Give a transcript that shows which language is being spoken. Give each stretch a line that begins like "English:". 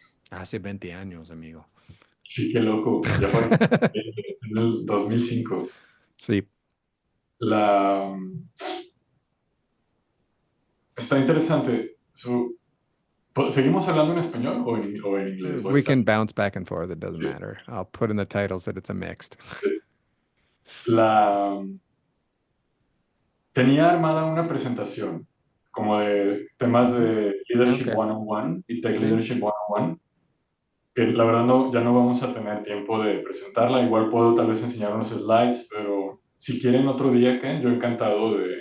Spanish: hace 20 años, amigo. sí, qué loco, ya fue en el 2005. Sí. La, está interesante. ¿Seguimos hablando en español o en inglés?
English: We can bounce back and forth. It doesn't matter. I'll put in the titles that it's a mixed.
Spanish: Sí. La, tenía armada una presentación como de temas Ujú. de Leadership Okay. 101 y Tech Sí. Leadership 101, que la verdad no, ya no vamos a tener tiempo de presentarla. Igual puedo tal vez enseñar unos slides, pero si quieren otro día, Ken, yo encantado